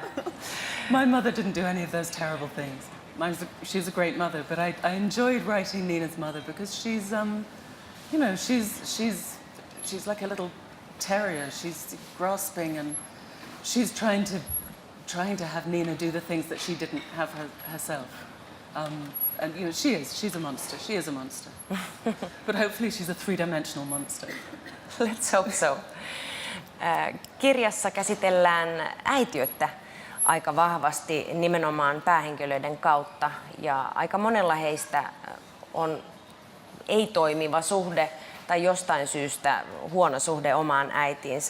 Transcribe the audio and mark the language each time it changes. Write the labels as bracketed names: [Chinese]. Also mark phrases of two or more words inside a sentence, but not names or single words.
[English] My mother didn't do any of those terrible things. She's a great mother, but I enjoyed writing Nina's mother because she's like a little terrier. She's grasping and she's trying to have Nina do the things that she didn't have herself. And she's a monster. She is a monster. But hopefully she's a three-dimensional monster. Let's hope so. [Finnish] Kirjassa käsitellään äitiyttä aika vahvasti nimenomaan päähenkilöiden kautta, ja aika monella heistä on ei-toimiva suhde tai jostain syystä huono suhde omaan äitiinsä.